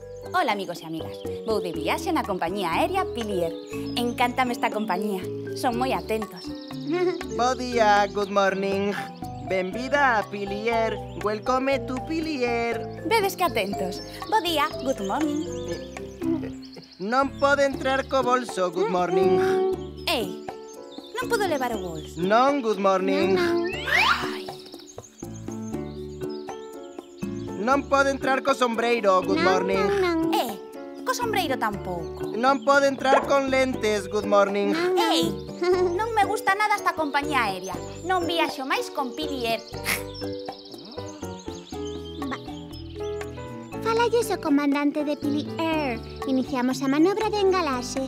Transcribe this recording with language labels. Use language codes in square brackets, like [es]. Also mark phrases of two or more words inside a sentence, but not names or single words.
[gl] Ola, amigos e amigas. Vou de viaxe na compañía aérea Pilier. Encántame esta compañía. Son moi atentos. Bo día, [en] good morning. [gl] Benvida a Pilier. [en] Welcome to Pilier. [gl] Vedes que atentos. Bo día, [en] good morning. [gl] Non pode entrar co bolso, [en] good morning. [gl] Ei, non podo levar o bolso. Non, [en] good morning. [gl] Ai, Non pode entrar co sombreiro, [en] good morning. [gl] co sombreiro tampouco. Non pode entrar con lentes, [en] good morning. [gl] Ei, non me gusta nada esta compañía aérea. Non viaxo máis con Pilier. Falalles o comandante de Pili Air. Iniciamos a manobra de engalaxe.